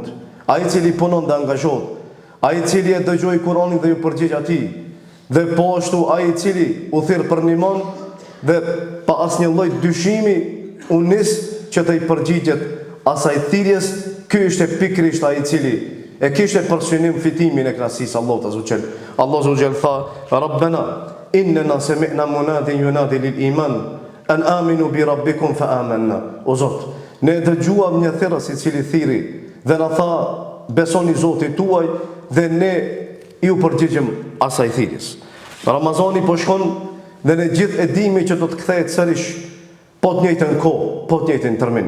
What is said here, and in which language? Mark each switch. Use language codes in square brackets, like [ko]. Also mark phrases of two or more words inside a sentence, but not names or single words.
[sq] Ai I cili punon dhe angazhohet, ai I cili e dëgjoi Kur'anin dhe ju përgjigj atij, dhe po ashtu ai I cili u thirr për një iman dhe pa asnjë lloj dyshimi u nis që të I përgjigjet asaj thirrjes, ky ishte pikërisht ai I cili e kishte për synim fitimin e kënaqësisë Allahut [ar] عز وجل. [sq] Allahu [ar] عز وجل [sq] tha: [ar] "ربنا إننا سمعنا مناديا ينادي للإيمان أن آمنوا بربكم فآمنا." [sq] O Zot, ne dëgjuam një thirrës I cili thirri dhe na tha: "Besoni Zotit tuaj" dhe ne ju përgjigjëm asaj thirrjes. Ramazani po shkon dhe ne gjithë e dimi që do të kthehet sërish po të njëjtën kohë, po të njëjtën termin.